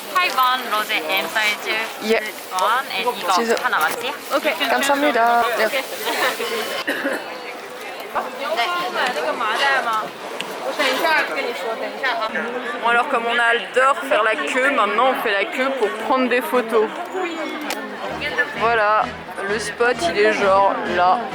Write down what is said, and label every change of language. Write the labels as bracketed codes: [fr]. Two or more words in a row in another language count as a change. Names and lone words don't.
[ko] 12번 로제 M 사이즈 예. 1번 이거 진짜. 하나 맞지? 오케이, 감사합니다. 네. [fr] Bon alors comme on adore faire la queue, maintenant on fait la queue pour prendre des photos. Voilà, le spot il est genre là.